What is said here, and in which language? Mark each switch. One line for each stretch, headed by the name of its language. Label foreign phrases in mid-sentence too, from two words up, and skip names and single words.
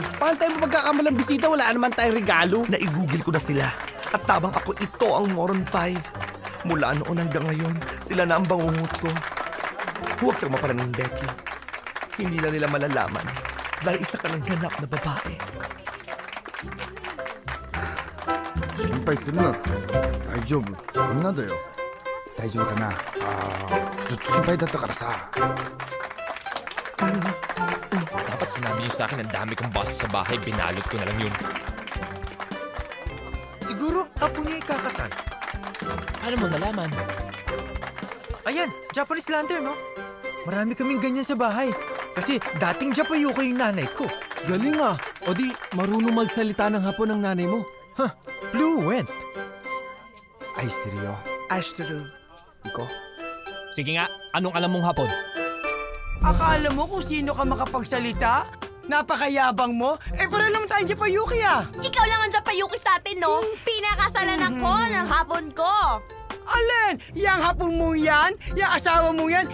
Filipino: Paano tayo mapagkakamalang bisita? Wala naman tayong regalo. Naigugil ko na sila. At tabang ako, ito ang Moron 5. Mula noon hanggang ngayon, sila na ang bangungot ko. Huwag kang maparaning, Becky. Hindi na nila malalaman dahil isa ka ng ganap na babae.
Japanese: 心配するなって大丈夫こんなだよ大丈夫かなずっと心配だったからさ
Filipino: Dapat sinabi niyo sa akin ang dami kong baso sa bahay, binalot ko na lang yun. Siguro, apo niya ikakasal. Paano mo nalaman? Ayan,
English: Japanese lantern,
Filipino: no? Marami kaming ganyan sa bahay. Kasi dating Japayuko yung nanay ko. Galing O di, marunong magsalita ng Hapon ng nanay mo. Huh, fluent.
Japanese: 愛してるよ Ashtaru. Iko
Filipino: Sige nga, anong alam mong Hapon? Akala mo kung sino ka makapagsalita? Napakayabang mo? Para naman tayo Japayuki Ikaw lang ang Japayuki sa atin, no? Pinakasalan ako ng hapon ko. Alin? Yang hapon mo yan? Yang asawa mo yan?